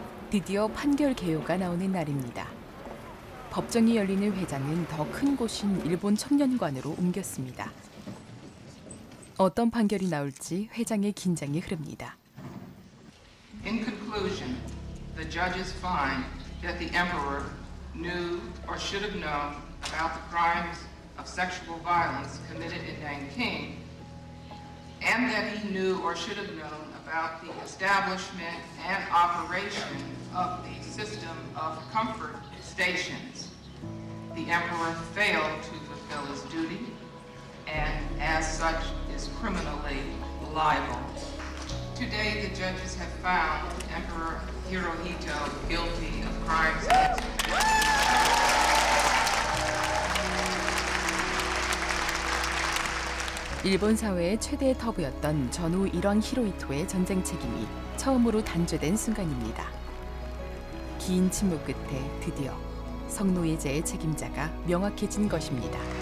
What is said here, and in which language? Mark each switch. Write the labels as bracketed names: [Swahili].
[Korean] 드디어 판결 개요가 나오는 날입니다. 법정이 열리는 회장은 더 큰 곳인 일본 청년관으로 옮겼습니다. 어떤 판결이 나올지 회장의 긴장이 흐릅니다. [English] In conclusion, the judges find that the emperor knew or should have known about the crimes of sexual violence committed in Nanking, and that he knew or should have known about the establishment and operation of the system of comfort stations. The emperor failed to fulfill his duty, and as such is criminally liable. Today, the judges have found Emperor Hirohito guilty of crimes against [Korean] 일본 사회의 최대의 터부였던 전후 일왕 히로히토의 전쟁 책임이 처음으로 단죄된 순간입니다. 긴 침묵 끝에 드디어 성노예제의 책임자가 명확해진 것입니다.